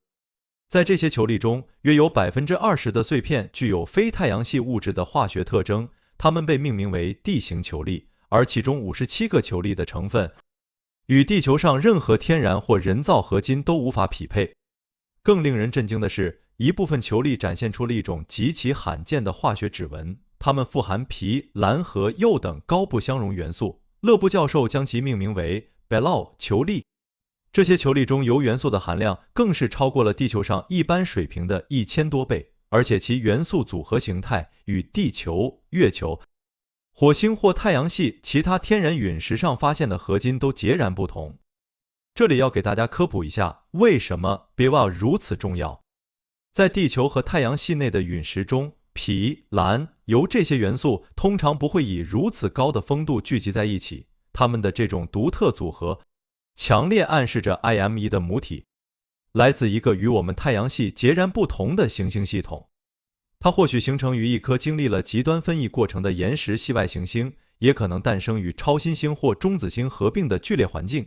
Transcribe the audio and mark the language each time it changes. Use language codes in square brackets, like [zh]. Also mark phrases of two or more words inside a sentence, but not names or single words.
[zh] 在這些球粒中，約有 20% 的碎片具有非太陽系物質的化學特徵，它們被命名為地形球粒，而其中57個球粒的成分與地球上任何天然或人造合金都無法匹配。更令人震驚的是，一部分球粒展現出了一種極其罕見的化學指紋，它們富含鈹、鈉和鈾等高不相容元素。勒布教授将其命名為 Belov 球粒。這些球粒中鈾元素的含量更是超過了地球上一般水平的1000多倍，而且其元素組合形態與地球、月球、火星或太陽系其他天然隕石上發現的合金都截然不同。這裡要給大家科普一下，為什麼 Belov 如此重要。在地球和太陽系內的隕石中，鈹、鈉、鈾這些元素通常不會以如此高的豐度聚集在一起，它們的這種獨特組合強烈暗示着 IM1 的母體來自一個與我們太陽系截然不同的行星系統。它或許形成於一顆經歷了極端分異過程的岩石系外行星，也可能誕生於超新星或中子星合併的剧烈環境。